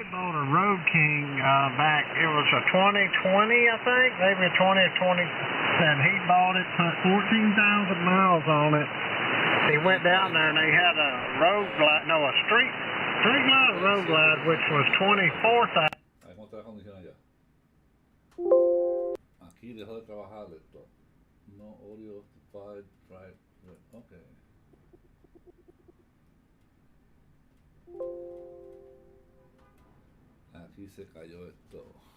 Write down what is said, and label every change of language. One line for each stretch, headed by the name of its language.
English: I bought a Road King back. It was a 2020, I think, maybe a 20 or 20, and he bought it, put 14,000 miles on it. He went down there and they had a street glide road glide, which was 24,000.
Spanish: ¿Cómo está la condición allá? Aquí dejó de trabajar esto.
English: No audio, five, right, okay.
Spanish: Aquí se cayó esto.